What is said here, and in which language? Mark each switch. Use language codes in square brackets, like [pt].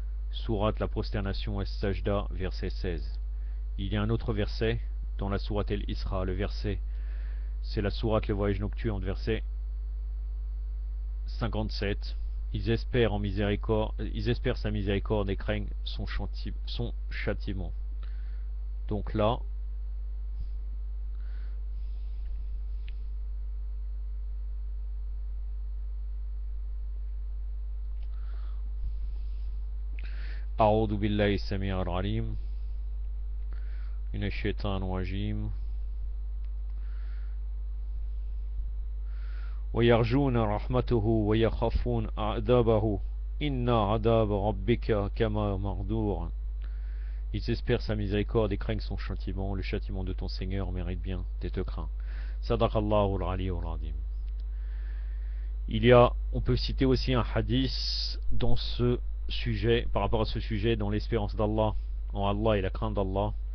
[fr] Sourate la prosternation As-Sajda, verset 16. Il y a un autre verset dans la sourate El-Isra, le verset, c'est la sourate le voyage nocturne, verset 57. Ils espèrent sa miséricorde et craignent son châtiment. Donc là, [ar] أعوذ بالله السميع العليم من الشيطان الرجيم ويرجون رحمته ويخافون عذابه إن عذاب ربك كما مقدور. [fr] Ils espèrent sa miséricorde et craignent son châtiment. Le châtiment de ton Seigneur mérite bien d'être craint. [ar] Sadaqallahu al-aliyyul azim. [fr] On peut citer aussi un hadith dans ce sujet, par rapport à ce sujet, dans l'espérance d'Allah, en Allah et la crainte d'Allah.